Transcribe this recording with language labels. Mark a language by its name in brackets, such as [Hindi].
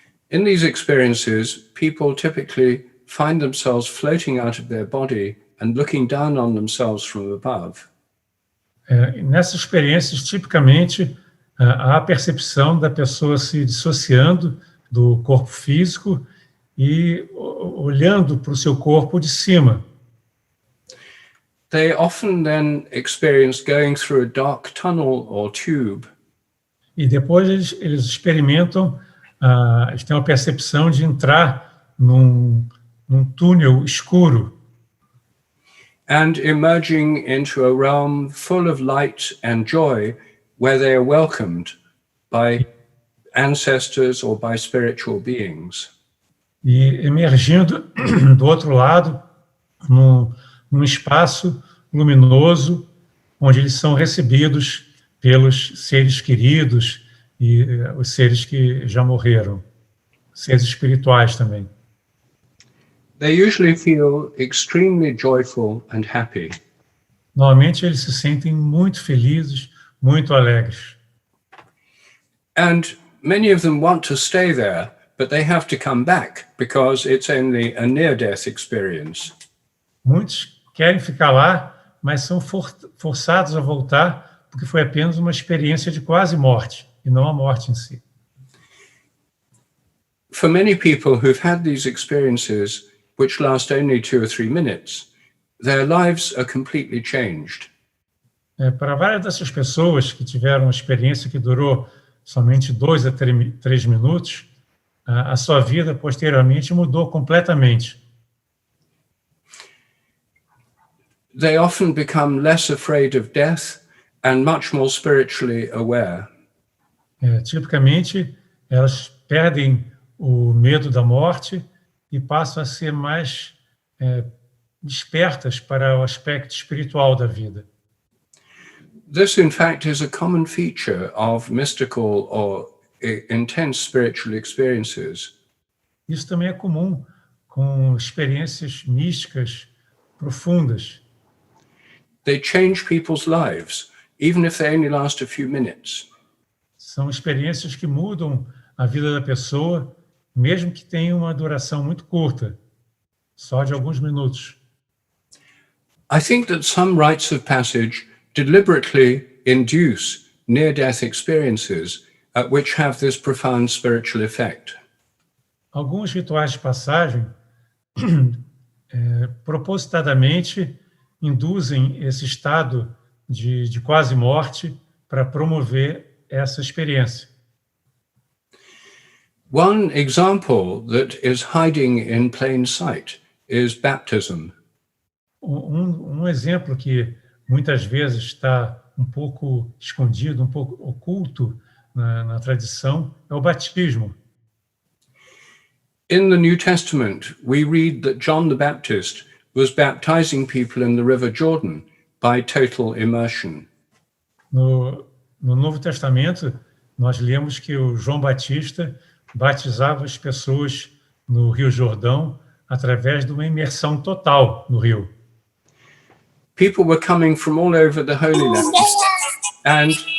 [English] In these experiences, people typically find themselves floating out of their body and looking down on themselves from above. [Portuguese] Nessas experiências, tipicamente, há a percepção da pessoa se dissociando do corpo físico e olhando para o seu corpo de cima. [English] They often then experience going through a dark tunnel or tube. [Portuguese] E depois eles experimentam, eles têm a percepção de entrar num túnel escuro. [English] And emerging into a realm full of light and joy, where they are welcomed by ancestors or by spiritual beings. [Portuguese] E emergindo do outro lado, num espaço luminoso, onde eles são recebidos pelos seres queridos e os seres que já morreram, seres espirituais também. [English] They usually feel extremely joyful and happy. [Portuguese] Normalmente eles se sentem muito felizes, muito alegres. [English] And many of them want to stay there, but they have to come back because it's only a near-death experience. [Portuguese] Muitos querem ficar lá, mas são forçados a voltar porque foi apenas uma experiência de quase morte, e não a morte em si. [English] For many people who've had these experiences, which last only 2 or 3 minutes, their lives are completely changed. [Portuguese] Para várias dessas pessoas que tiveram uma experiência que durou somente 2 a 3 minutos, a sua vida posteriormente mudou completamente. [English] They often become less afraid of death and much more spiritually aware. [Portuguese] Tipicamente, elas perdem o medo da morte e passam a ser mais despertas para o aspecto espiritual da vida. [English] This, in fact, is a common feature of mystical or intense spiritual experiences. [Portuguese] Isso também é comum com experiências místicas profundas. [English] They change people's lives, even if they only last a few minutes. [Portuguese] São experiências que mudam a vida da pessoa, mesmo que tenha uma duração muito curta, só de alguns minutos. [English] I think that some rites of passage deliberately induce near-death experiences which have this profound spiritual effect. [Portuguese] Alguns rituais de passagem propositadamente induzem esse estado de quase morte para promover essa experiência. [English] One example that is hiding in plain sight is baptism. [Portuguese] Um exemplo que muitas vezes está um pouco escondido, um pouco oculto na tradição, é o batismo. [English] In the New Testament, we read that John the Baptist was baptizing people in the River Jordan by total immersion. [Portuguese] No Novo Testamento, nós lemos que o João Batista batizava as pessoas no Rio Jordão através de uma imersão total no rio. [English] People were coming from all over the Holy Land, and